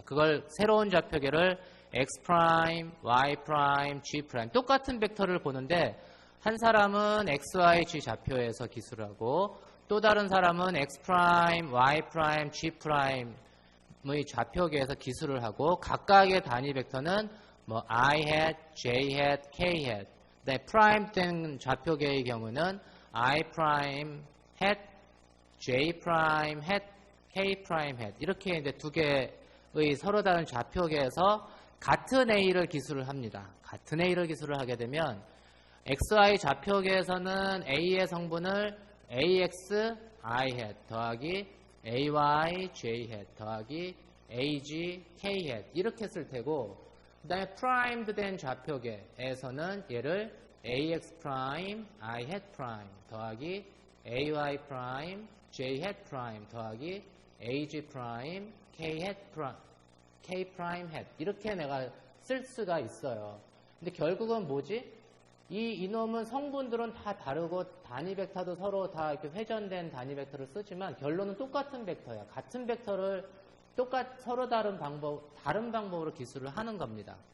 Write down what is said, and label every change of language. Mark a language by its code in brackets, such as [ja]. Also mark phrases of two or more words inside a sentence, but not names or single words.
[ko] 그걸 새로운 좌표계를 X', Y', G', 똑같은 벡터를 보는데 한 사람은 XY, G 좌표에서 기술하고 또 다른 사람은 X', Y', G'의 좌표계에서 기술을 하고 각각의 단위 벡터는 뭐 [en] I hat, J hat, K hat. [ko] 네, 프라임 된 좌표계의 경우는 [en] I prime hat, J prime hat, K prime hat [ko] 이렇게 이제 두 개의 서로 다른 좌표계에서 같은 A를 기술을 합니다. 같은 A를 기술을 하게 되면 XY 좌표계에서는 A의 성분을 [en] AX I hat [ko] 더하기 [en] AY J hat [ko] 더하기 [en] AG K hat [ko] 이렇게 쓸 테고, 그 다음에 프라임드 된 좌표계에서는 얘를 [en] AX prime I hat prime [ko] 더하기 [en] AY prime J hat prime [ko] 더하기 [en] AG prime K prime hat [ko] 이렇게 내가 쓸 수가 있어요. 근데 결국은 뭐지? 이놈은 성분들은 다 다르고 단위 벡터도 서로 다 이렇게 회전된 단위 벡터를 쓰지만 결론은 똑같은 벡터야. 같은 벡터를 서로 다른 방법으로 기술을 하는 겁니다.